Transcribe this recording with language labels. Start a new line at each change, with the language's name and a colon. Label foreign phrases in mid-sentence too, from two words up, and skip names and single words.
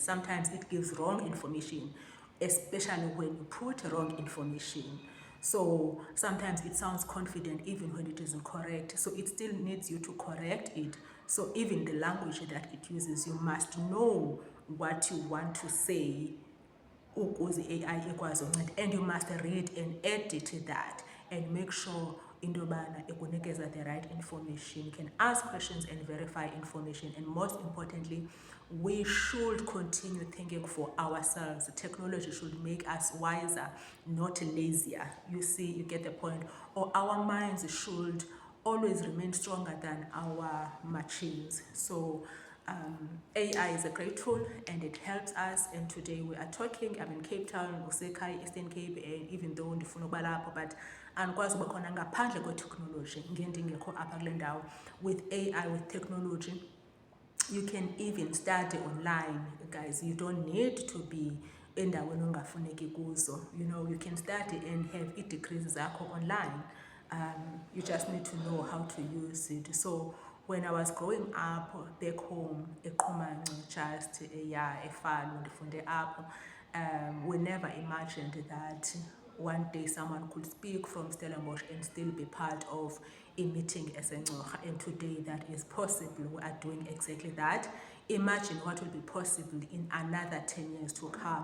English: Sometimes it gives wrong information, especially when you put wrong information. So sometimes it sounds confident even when it isn't correct. So it still needs you to correct it. So even the language that it uses, you must know what you want to say,
Xhosa: AI ikwazi unceda,
English: and you must read and edit that and make sure
Xhosa: into yobana ikunikeza
English: the right information. You can ask questions and verify information, and most importantly, we should continue thinking for ourselves. Technology should make us wiser, not lazier. You see, you get the point. Or our minds should always remain stronger than our machines. So AI is a great tool and it helps us. And today we are talking, I'm in Cape Town, usekhaya, Eastern Cape, and even though
Xhosa: ndifuna ukuba lapho, but andikwazi uba khona ngaphandle kwetechnology, ngendingekho apha kule ndawo.
English: With AI, with technology, you can even study online, guys. You don't need to be
Xhosa: endaweni ongafuneki kuzo.
English: You know, you can study and have degrees zakho online. You just need to know how to use it. So when I was growing up back home, eQhumanco, just eFaro,
Xhosa: ndifunde apho,
English: we never imagined that one day someone could speak from Stellenbosch and still be part of a meeting as eNgcoga. And today that is possible. We are doing exactly that. Imagine what will be possible in another 10 years to come.